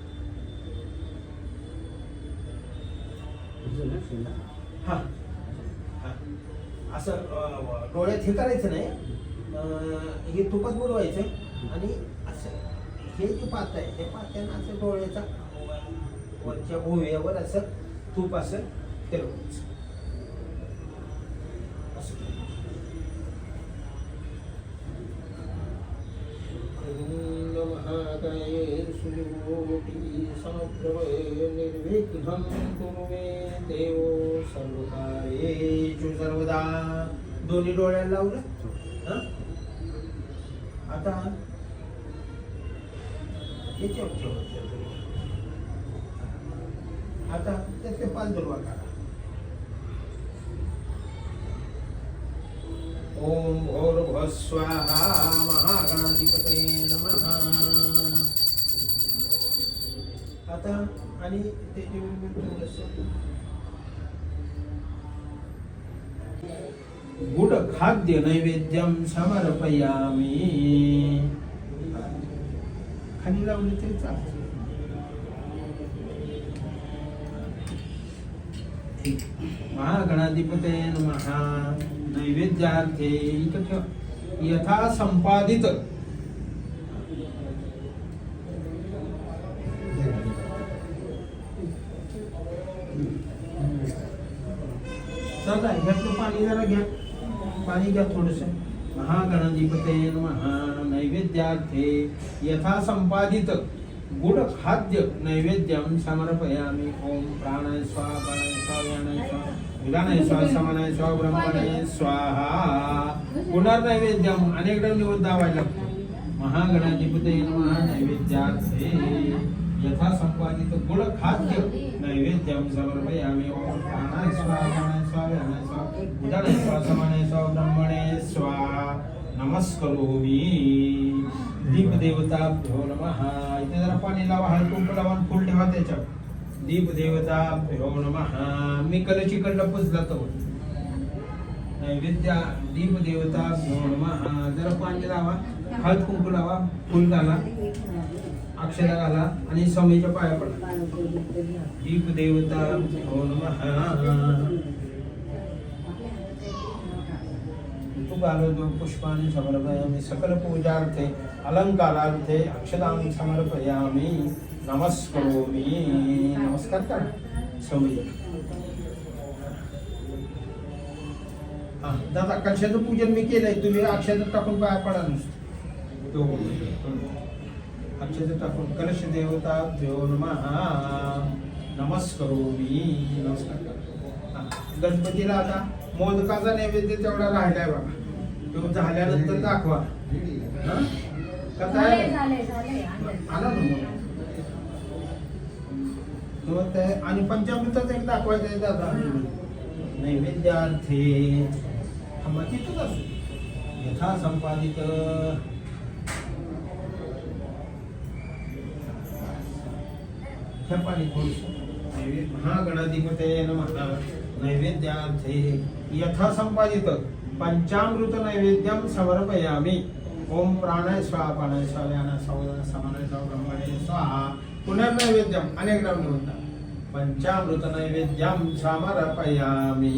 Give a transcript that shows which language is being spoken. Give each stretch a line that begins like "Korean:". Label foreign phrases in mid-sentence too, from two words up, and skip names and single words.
Marathi: हा हा असं डोळ्यात हे करायचं नाही. हे तुपात बुडवायचं आणि असं हे जे पात आहे ते पात्यानं असं डोळ्याचा वरच्या भुवयावर असं तूप असं फिरवायचं.
Sanskrit: निर्विघ्नं कुरु मे देव सर्वकार्येषु सर्वदा.
Marathi: दोन्ही डोळ्याला लावलं. आता याच्यावर ठेवायचं. आता त्याचे 5 दुर्वा काढा.
Sanskrit: ओम भूर्भुवः स्वाहा महागणाधिपतये नमः.
Marathi: आता आणि त्याचे
Sanskrit: गुड खाद्य नैवेद्यम समर्पयामी.
Marathi: खाली लावली तरी चालते.
Sanskrit: महागणाधिपते नमः नैवेद्यार्थे
Marathi: इथं ठेव.
Sanskrit: यथा संपादित
Marathi: चला ह्यातलं पाणी जरा घ्या. पाणी घ्या थोडस.
Sanskrit: महागणाधिपते नमः नैवेद्यार्थे यथा संपादित गुड खाद्य नैवेद्यम समर्पयामि. ओम प्राणाय स्वाहा प्राणाय स्वाहा व्यानाय स्वाहा उदानाय स्वाहा समानाय स्वाहा ब्रह्मणे स्वाहा.
Marathi: पुनर्नैवेद्यम अनेकदा निवेद्य दावायला लागतो.
Sanskrit: महागणाधिपते नमः नैवेद्यार्थे यथा संपादित गुड खाद्य नैवेद्यम समर्पयामि. ओम प्राणाय स्वाहा प्राणाय स्वाहा व्यानाय स्वाहा उदानाय स्वाहा समानाय स्वाहा ब्रह्मणे स्वाहा. नमस्करोमि. दीप देवताभ्यो नमः.
Marathi: इथे जरा पाणी लावा, हळकुंक लावा आणि फुल ठेवा त्याच्यावर.
Sanskrit: दीप देवताभ्यो नमः.
Marathi: मी कलशीकडला पुजला तो नैवेद्य.
Sanskrit: दीप देवताभ्यो नमः.
Marathi: जरा पाणी लावा, हळद कुंकू लावा, फुल घाला, अक्षता घाला आणि स्वामीच्या पाया पडा.
Sanskrit: दीप देवताभ्यो नमः. पुष्पाणि समर्पयामि. सकल पूजार्थे अलंकारार्थे अक्षतां समर्पयामि. नमस्करोमि.
Marathi: नमस्कार करा स्वामी. दादा कलशाचं पूजन मी केलंय. तुम्ही अक्षता टाकून पाया पडा नुसतं. अक्षता टाकून.
Sanskrit: कलश देवताभ्यो नमः. नमस्करोमि.
Marathi: नमस्कार करा. गणपतीला आता मोदकाचा नैवेद्य तेवढा राहिलाय बघा. तो झाल्यानंतर दाखवा. कथा आला ना. आणि पंचामृताच एक दाखवायचं आहे दादा. नैवेद्यार्थे तिथंच असो.
Sanskrit: यथा संपादित
Marathi: पाणी थोडस.
Sanskrit: महागणाधिपते नमः नैवेद्यार्थे यथा संपादित पंचामृत नैवेद्यम समर्पयामि. ओम प्राणाय स्वाहा प्राणाय स्वाहा व्यानाय स्वाहा समानाय स्वाहा ब्रह्मणे स्वाहा. पुनर्नैवेद्यम
Marathi: अनेकदा निवडता.
Sanskrit: पंचामृत नैवेद्यम समर्पयामि.